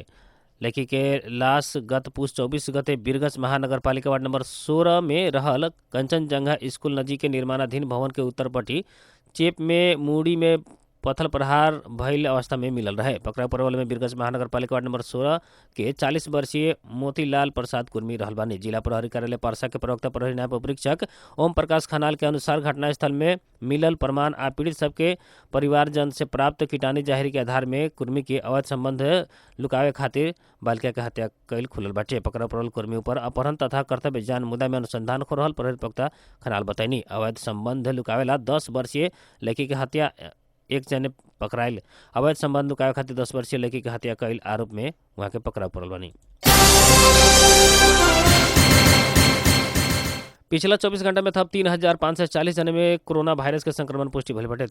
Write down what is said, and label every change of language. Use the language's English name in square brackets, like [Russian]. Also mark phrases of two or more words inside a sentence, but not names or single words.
[Bhojpuri] लड़की के लाश गत पूस 24 गते बीरगंज महानगर पालिका वार्ड नंबर 16 में रहल कंचनजंघा स्कूल नजीक के निर्माणाधीन भवन के उत्तरपट्टी चेप में मूड़ी में पत्थर प्रहार भइल अवस्था में मिलल रहे। पकड़ाव परवल में बीरगंज महानगर पालिका वार्ड नंबर 16 के 40 वर्षीय मोतीलाल प्रसाद कुर्मी रहल बानी। जिला प्रहरी कार्यालय परसा के प्रवक्ता प्रहरी नायब उपरीक्षक ओम प्रकाश खनाल के अनुसार घटनास्थल में मिलल प्रमाण आ पीड़ित सबके परिवारजन से प्राप्त कीटाणु जाहिर के आधार में कुर्मी के अवैध संबंध लुकावे खातिर बालिका के हत्या कैल खुलल बाटे। पकड़ाव परवल कुर्मी ऊपर अपहरण तथा कर्तव्य जान मुद्दा में अनुसंधान हो रहल प्रहरी प्रवक्ता खनाल बताइनी। अवैध संबंध लुकावेला 10 वर्षीय लड़की के हत्या 1 जने पकड़ाइल। अवैध संबंध लुकावे खातिर 10 वर्षीय लड़की के हत्या कैल आरोप में वहाँ के पकड़ाव पड़ल बानी। पिछला 24 घंटा में थप 3,540 जने में कोरोना वायरस के संक्रमण पुष्टि भइल बाटे।